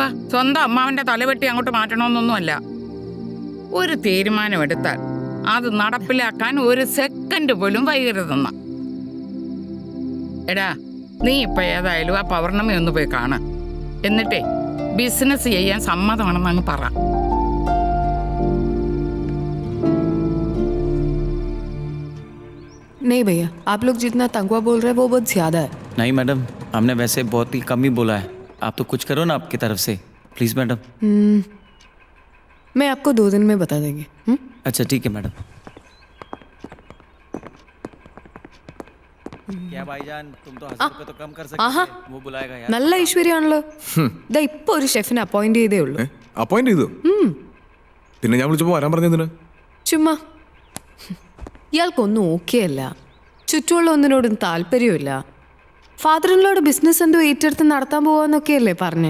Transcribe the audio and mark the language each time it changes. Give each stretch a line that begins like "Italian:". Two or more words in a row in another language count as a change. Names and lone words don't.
Malayalam: സ്വന്തം അമ്മാവന്റെ തലവെട്ടി അങ്ങോട്ട് മാറ്റണമെന്നൊന്നുമല്ല. ഒരു തീരുമാനമെടുത്താൽ അത് നടപ്പിലാക്കാൻ ഒരു സെക്കൻഡ് പോലും വൈകരുതെന്ന. എടാ, നീ ഇപ്പൊ ഏതായാലും ആ പൗർണമി ഒന്ന് പോയി കാണ്. എന്നിട്ടേ ബിസിനസ് ചെയ്യാൻ സമ്മതമാണെന്ന് അങ്ങ് പറ.
Hindi: नहीं भैया, आप लोग जितना तंगवा बोल रहे हैं वो बहुत ज्यादा है। नहीं मैडम, हमने वैसे बहुत ही कम ही बोला है. आप तो कुछ करो ना आपकी तरफ से, प्लीज मैडम. मैं आपको 2 दिन में बता देंगे. अच्छा ठीक है मैडम. क्या भाईजान, तुम तो 1000 रुपए तो कम कर सकते थे. वो बुलाएगा यार.
Malayalam: നല്ല ഐശ്വര്യമാണല്ലോ. ദാ ഇപ്പൊ ഒരു ഷെഫിനെ അപ്പോയിന്റ് ചെയ്തേ ഉള്ളൂ. അപ്പോയിന്റ് ചെയ്തു? പിന്നെ ഞാൻ വിളിച്ചപ്പോൾ വരാൻ പറഞ്ഞതിന് ചുമ്മാ. ഇയാൾക്കൊന്നും ഓക്കെ അല്ല, ചുറ്റുമുള്ള ഒന്നിനോടും താല്പര്യമില്ല. ഫാദറിനോട് ബിസിനസ് എന്തോ ഏറ്റെടുത്ത് നടത്താൻ പോവാന്നൊക്കെയല്ലേ പറഞ്ഞേ.